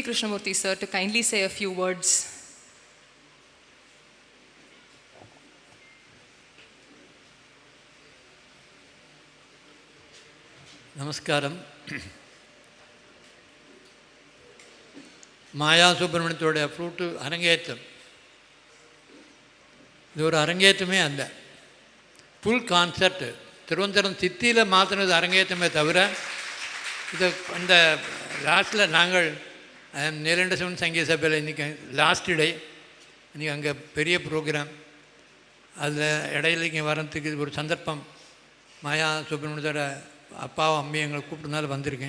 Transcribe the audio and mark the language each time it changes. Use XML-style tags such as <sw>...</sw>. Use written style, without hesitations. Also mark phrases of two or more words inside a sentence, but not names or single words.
<en>Krishnamurthy sir to kindly say a few words.</en> <ml>നമസ്കാരം. മായാ സുബ്രഹ്മണ്യത്തോടെ ഫ്ലൂട്ട് അരങ്ങേറ്റം ഇതൊരു അരങ്ങേറ്റമേ അല്ല,</ml> <en>full concert.</en> <ta>திருவனந்தபுரம் சித்தியில் மாத்திரம் இது அரங்கேற்றமே தவிர இது இந்த லாஸ்ட்டில் நாங்கள் நீலண்ட சிவன் சங்கீத சபையில் இன்றைக்கி</ta> <en>last day,</en> <ta>இன்றைக்கி அங்கே பெரிய ப்ரோக்ராம். அதில் இடையில இங்கே வரத்துக்கு இது ஒரு சந்தர்ப்பம். மாயா சுப்ரமணியத்தோட அப்பாவும் அம்மையும் எங்களை கூப்பிட்டனால வந்திருக்கேன்.</ta>